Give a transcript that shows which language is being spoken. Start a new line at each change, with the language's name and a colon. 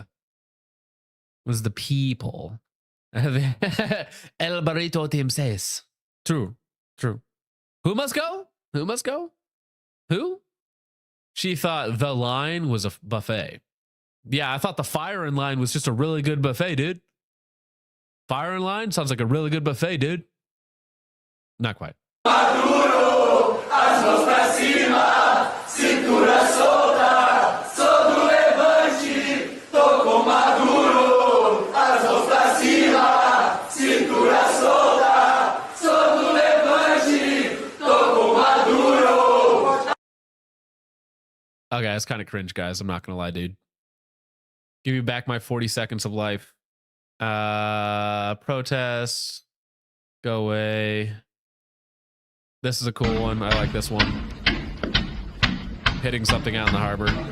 English: It was the people. El Barrito Team says. True. Who must go? Who must go? Who? She thought the line was a buffet. Yeah, I thought the fire in line was just a really good buffet, dude. Fire in line sounds like a really good buffet, dude. Not quite.
Portuguese: Maduro, as mãos pra cima, cintura solta, sou do levante, tô com Maduro, as mãos pra cima, cintura solta, sou do levante, tô com Maduro.
English: Okay, that's kind of cringe, guys. I'm not gonna lie, dude. Give me back my 40 seconds of life. Protest. Go away. This is a cool one. I like this one. Hitting something out in the harbor.